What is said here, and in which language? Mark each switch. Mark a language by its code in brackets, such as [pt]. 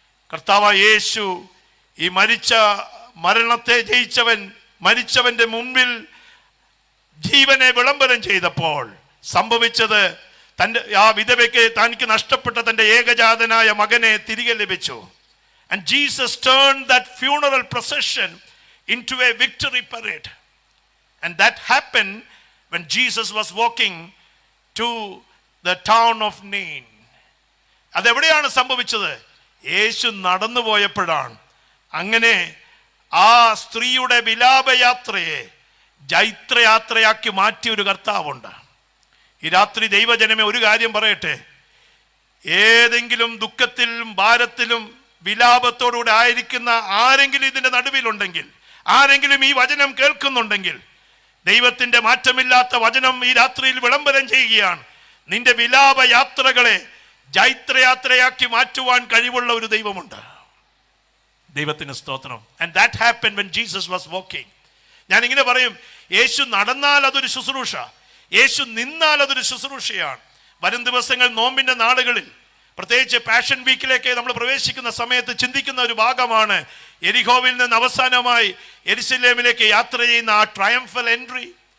[ml] കർത്താവ് യേശു ഈ മരണത്തെ ജയിച്ചവൻ, മരിച്ചവന്റെ മുൻപിൽ ജീവനെ വിളംബരം ചെയ്തപ്പോൾ സംഭവിച്ചത്, ആ വിധവയ്ക്ക് തനിക്ക് നഷ്ടപ്പെട്ട തൻ്റെ ഏകജാതനായ മകനെ തിരികെ ലഭിച്ചു. [en] And Jesus turned that funeral procession into a victory parade. And that happened when Jesus was walking to the town of Nain. [ml] അതെവിടെയാണ് സംഭവിച്ചത്? യേശു നടന്നു പോയപ്പോഴാണ്. അങ്ങനെ ആ സ്ത്രീയുടെ വിലാപയാത്രയെ ജൈത്രയാത്രയാക്കി മാറ്റിയ ഒരു കർത്താവുണ്ട്. ഈ രാത്രി ദൈവജനമേ, ഒരു കാര്യം പറയട്ടെ. ഏതെങ്കിലും ദുഃഖത്തിലും ഭാരത്തിലും വിലാപത്തോടുകൂടെ ആയിരിക്കുന്ന ആരെങ്കിലും ഇതിന്റെ നടുവിലുണ്ടെങ്കിൽ, ആരെങ്കിലും ഈ വചനം കേൾക്കുന്നുണ്ടെങ്കിൽ, ദൈവത്തിന്റെ മാറ്റമില്ലാത്ത വചനം ഈ രാത്രിയിൽ വിളംബരം ചെയ്യുകയാണ്. നിന്റെ വിലാപ യാത്രകളെ ജൈത്രയാത്രയാക്കി മാറ്റുവാൻ കഴിവുള്ള ഒരു ദൈവമുണ്ട്. ദൈവത്തിന് സ്തോത്രം. [en] And that happened when Jesus was walking. [ml] ഞാൻ ഇങ്ങനെ പറയും, യേശു നടന്നാൽ അതൊരു ശുശ്രൂഷ, യേശു നിന്നാൽ അതൊരു ശുശ്രൂഷയാണ്. വരും ദിവസങ്ങൾ നോമ്പിന്റെ നാളുകളിൽ, പ്രത്യേകിച്ച് പാഷൻ വീക്കിലേക്ക് നമ്മൾ പ്രവേശിക്കുന്ന സമയത്ത് ചിന്തിക്കുന്ന ഒരു ഭാഗമാണ് എരിഹോവിൽ നിന്ന് അവസാനമായി യെരുശലേമിലേക്ക് യാത്ര ചെയ്യുന്ന ആ ട്രയംഫൽ എൻട്രി.